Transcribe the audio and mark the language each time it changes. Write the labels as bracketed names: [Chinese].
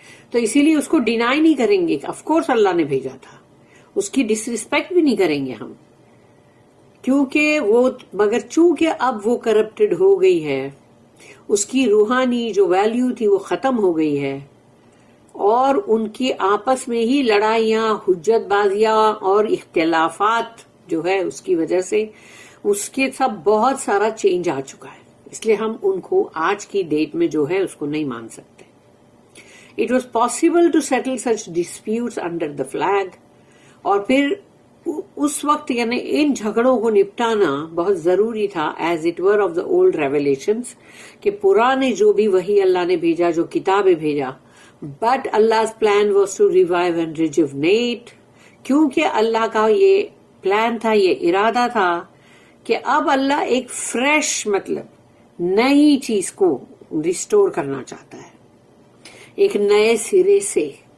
[Urdu] تو اسی لیے اس کو ڈینائی نہیں کریں گے. آف کورس اللہ نے بھیجا تھا، اس کی ڈس ریسپیکٹ بھی نہیں کریں گے ہم، کیونکہ وہ مگر چونکہ اب وہ کرپٹڈ ہو گئی ہے، اس کی روحانی جو ویلیو تھی وہ ختم ہو گئی ہے، اور ان کی آپس میں ہی لڑائیاں، حجت بازیاں اور اختلافات جو ہے اس کی وجہ سے اس کے سب بہت سارا چینج آ چکا ہے. اس لیے ہم ان کو آج کی ڈیٹ میں جو ہے اس کو نہیں مان سکتے. [English] It was possible to settle such disputes under the flag. [Urdu] اور پھر اس وقت یعنی ان جھگڑوں کو نپٹانا بہت ضروری تھا، [English] as it were of the old revelations, [Urdu] کہ پرانے جو بھی وہی اللہ نے بھیجا، جو کتابیں بھیجا. [English] but Allah's plan was to revive and rejuvenate، [Urdu] کیونکہ اللہ کا یہ پلان تھا، یہ ارادہ تھا کہ اب اللہ ایک فریش مطلب نئی چیز کو ریسٹور کرنا چاہتا ہے، ایک نئے سرے سے.